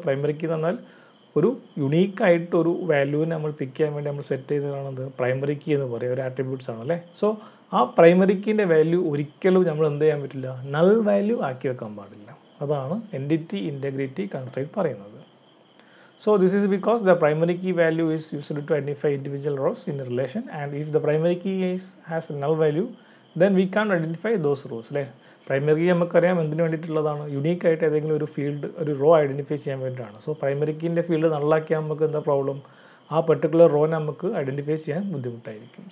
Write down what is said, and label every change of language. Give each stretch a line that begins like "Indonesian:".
Malayalam: Primary key എന്ന് പറഞ്ഞാൽ ഒരു യുണീക്കായിട്ട് ഒരു വാല്യൂവിനെ നമ്മൾ പിക്ക് ചെയ്യാൻ വേണ്ടി നമ്മൾ സെറ്റ് ചെയ്തതാണത് പ്രൈമറി കീ എന്ന് പറയുക, ഒരു ആട്രിബ്യൂട്ട്സ് ആണ് അല്ലേ. സോ ആ പ്രൈമറി കീൻ്റെ വാല്യൂ ഒരിക്കലും നമ്മൾ എന്ത് ചെയ്യാൻ പറ്റില്ല, നൾ വാല്യൂ ആക്കി വെക്കാൻ പാടില്ല. അതാണ് എൻറ്റിറ്റി ഇൻറ്റഗ്രിറ്റി കൺസ്ട്രെയിന്റ് പറയുന്നത്.
English: So this is because the primary key value is used to identify individual rows in a relation, and if the primary key has a null value, then we can't identify those rows.
Malayalam: അല്ലേ, primary key നമുക്കറിയാം എന്തിനു വേണ്ടിയിട്ടുള്ളതാണ്, യുണീക്കായിട്ട് ഏതെങ്കിലും ഒരു field, ഒരു raw identify ചെയ്യാൻ വേണ്ടിയിട്ടാണ്. So primary കീൻ്റെ field നള്ളാക്കിയാൽ നമുക്ക് എന്താ പ്രോബ്ലം, ആ പെർട്ടിക്കുലർ റോ നമുക്ക് ഐഡൻറ്റിഫൈ ചെയ്യാൻ ബുദ്ധിമുട്ടായിരിക്കും.